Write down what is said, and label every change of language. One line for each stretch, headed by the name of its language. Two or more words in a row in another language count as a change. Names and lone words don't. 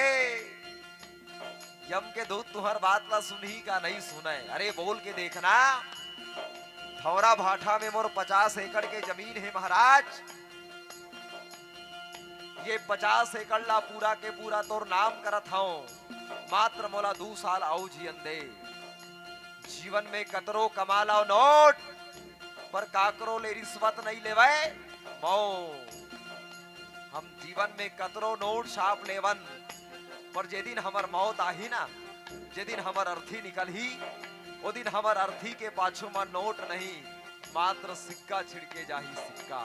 Chhattisgarhi: यम के दूत तुम्हार बात ला सुनही का नहीं सुने। अरे बोल के देखना, थौरा भाठा में मोर 50 एकड़ के जमीन है महाराज। ये 50 एकड़ ला पूरा के पूरा तोर नाम करत हूं, मात्र मोला 2 साल औ जियन दे। जीवन में कतरो कमा लाओ नोट, पर काकरो ले रिश्वत नहीं लेवे मो। हम जीवन में कतरो नोट छाप लेवन, पर जे दिन हमर मौत आही ना, जे दिन हमर अर्थी निकल ही, वो दिन हमर अर्थी के पाछू में नोट नहीं, मात्र सिक्का छिड़के जाही सिक्का।